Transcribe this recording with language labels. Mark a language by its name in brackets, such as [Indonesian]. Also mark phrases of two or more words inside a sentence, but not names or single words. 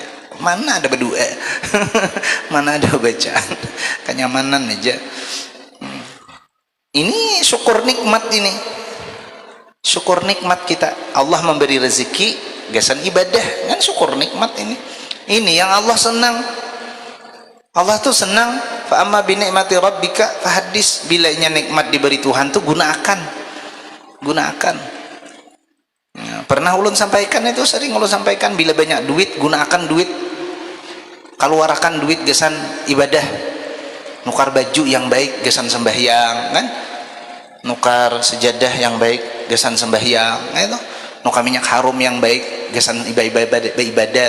[Banjar] Mana ada berdoa mana ada bacaan, kenyamanan aja. Ini syukur nikmat, ini syukur nikmat kita. Allah memberi rezeki gasan ibadah kan, syukur nikmat ini yang Allah senang. Allah tuh senang, [Arabic] فأما بنعمة ربك فحدث. [Banjar] Bilanya nikmat diberi Tuhan tuh gunakan ya, pernah ulun sampaikan itu, sering ulun sampaikan, bila banyak duit gunakan duit, keluarkan duit gasan ibadah. Nukar baju yang baik gasan sembahyang kan, nukar sejadah yang baik gasan sembahyang, itu nukar minyak harum yang baik gasan ibadat.